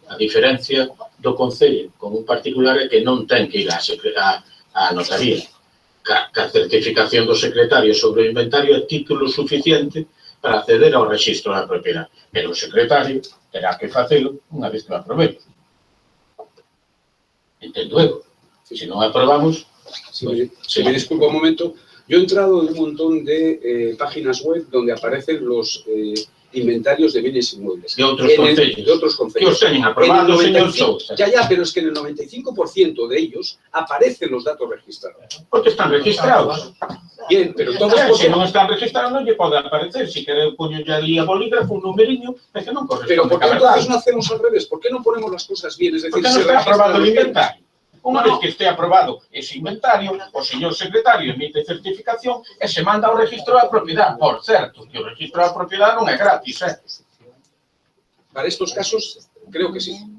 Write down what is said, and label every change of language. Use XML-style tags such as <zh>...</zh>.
<gl>A diferencia do Concello con un particular é que non ten que ir á notaría. Ca certificación do secretario sobre o inventario é título suficiente para acceder ao rexistro da propiedade. Pero o secretario terá que facelo unha vez que o aprobemos. Entendo eu. Se non aprobamos...</gl> <es>Si me disculpa un momento, yo he entrado en un montón de páginas web donde aparecen los inventarios de bienes inmuebles.</es> <gl>De outros concellos.</gl> <es>De otros concellos.</es> <gl>Que os teñen aprobados, señor Sousa.</gl> <es>Ya, pero es que en el 95% de ellos aparecen los datos registrados.</es> <gl>Porque están registrados.</gl> <es>Bien, pero todos...</es> <gl>Se non están registrados non lle pode aparecer. Si quere, poño ya ali a bolígrafo, un numeriño, é que non corresponde.</gl> <es>Pero ¿por qué entonces no hacemos al revés? ¿Por qué no ponemos las cosas bien? Es decir,</es> <gl>porque non está aprobado o inventario. Unha vez que este aprobado ese inventario, o señor secretario emite certificación e se manda ao registro da propiedade. Por certo, que o registro da propiedade non é gratis,</gl> <es>Para estos casos, creo que sí.</es>